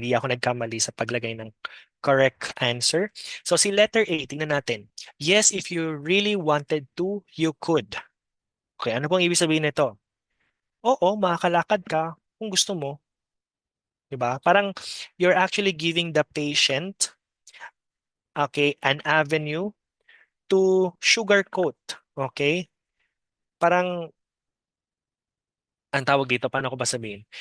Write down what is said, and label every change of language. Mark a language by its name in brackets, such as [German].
[Filipino] Hindi ako nagkamali sa paglagay ng correct answer. So si letter A, tingnan natin. [English] Yes, if you really wanted to, you could. Okay, [Filipino] ano pong ibig sabihin nito? Oo, makakalakad ka kung gusto mo. 'Di ba? Parang [English] you're actually giving the patient, okay, an avenue to sugarcoat. Okay? [Filipino] Parang, ang tawag dito, [English] paano ko ba sabihin?